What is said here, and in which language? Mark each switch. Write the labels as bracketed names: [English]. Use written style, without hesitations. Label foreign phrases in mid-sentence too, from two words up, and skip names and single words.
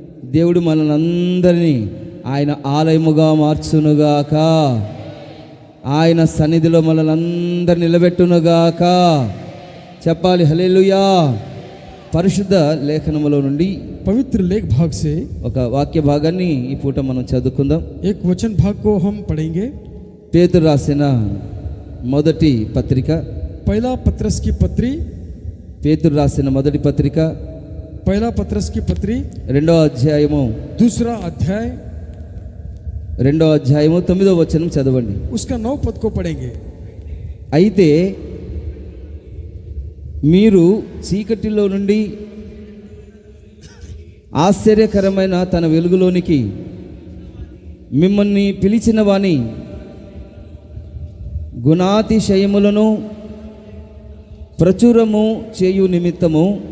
[Telugu] దేవుడు మనల్ని అందరినీ ఆయన ఆలయముగా మార్చునుగాక. ఆయన సన్నిధిలో మనల్ని అందరిని నిలబెట్టునుగాక. చెప్పాలి హల్లెలూయా. పరిశుద్ధ లేఖనములో నుండి [Hindi] पवित्र लेख भाग से [Telugu] ఒక వాక్య భాగాన్ని ఈ పూట మనం చదువుకుందాం. [Hindi] एक वचन भाग को हम पढ़ेंगे. [Telugu] పేతురు రాసిన మొదటి పత్రిక, [Hindi] पहला पत्रस की पत्री, [Telugu] పేతురు రాసిన మొదటి పత్రిక [Hindi] पहला पत्रस की पत्री, [Telugu] రెండో అధ్యాయము [Hindi] दूसरा अध्याय, [Telugu] రెండో అధ్యాయము 9వ వచనం చదవండి. [Hindi] उसका 9 पद को पढ़ेंगे. [Telugu] అయితే మీరు చీకటిలో నుండి ఆశ్చర్యకరమైన తన వెలుగులోనికి మిమ్మల్ని పిలిచిన వాని గుణాతిశయములను ప్రచురము చేయు నిమిత్తము